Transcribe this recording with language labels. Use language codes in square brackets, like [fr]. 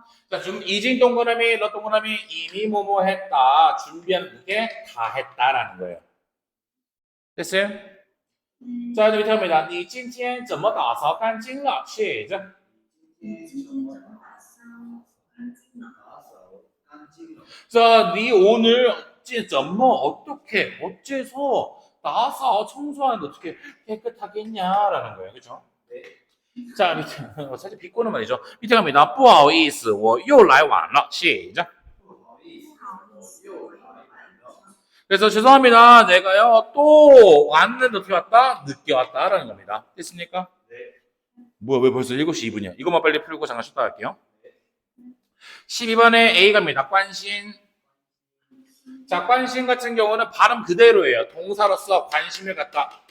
[ko] 자, 이징 동그라미, 너 동그라미 이미 뭐뭐 했다. 준비하는 게 다 했다라는 거예요. 됐어요? 자, 이제 밑에 갑니다. [zh] 你今天怎么打扫干净了 [ko] 시작. [zh] 你今天怎么打扫干净了？ [ko] 자, 네 오늘 어떻게 어째서 나서 청소하는데 어떻게 깨끗하게 했냐라는 거예요. 그죠? 자, 밑에 사실 비꼬는 말이죠. 밑에 갑니다. [zh] 不好意思我又来晚了 [ko] 시작. [zh] 不好意思，我又来了。 [ko] 그래서 죄송합니다. 내가요 또 왔는데 어떻게 왔다? 늦게 왔다라는 겁니다. 됐습니까? 네. 뭐야 왜 벌써 7시 2분이야? 이것만 빨리 풀고 잠깐 쉬었다 할게요. 12번에 A 갑니다. 관심. 자, 관심 같은 경우는 발음 그대로예요. 동사로서 관심을 갖다.